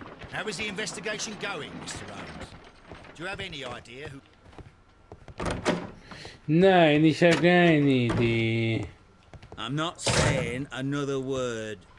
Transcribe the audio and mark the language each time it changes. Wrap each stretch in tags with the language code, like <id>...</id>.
<en>How is the investigation going, Mr. Holmes? Do you have any idea who...</en> <de>Nein, ich habe keine Idee.</de> <en>I'm not saying another word.</en>